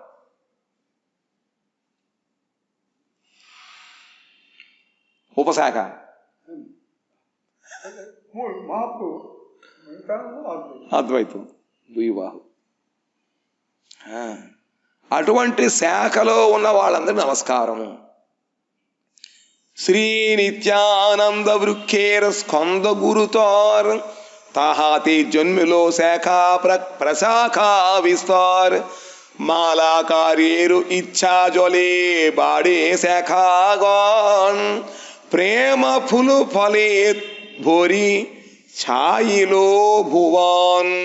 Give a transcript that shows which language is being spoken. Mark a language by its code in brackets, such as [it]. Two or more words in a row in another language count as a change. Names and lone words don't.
[te] ఉపశాఖ అద్వైతం ద్విబాహు. అటువంటి శాఖలో ఉన్న వాళ్ళందరూ నమస్కారము. [bn] শ্রী নিত্যানন্দ বৃক্ষের স্কন্ধ গুরুতর তাহাতে জন্মিল শাখা প্রশাখা বিস্তার মালাকারের ইচ্ছা জলে বাড়ে শাখাগণ প্রেম ফুল ফলে ভরি ছাইল ভুবন।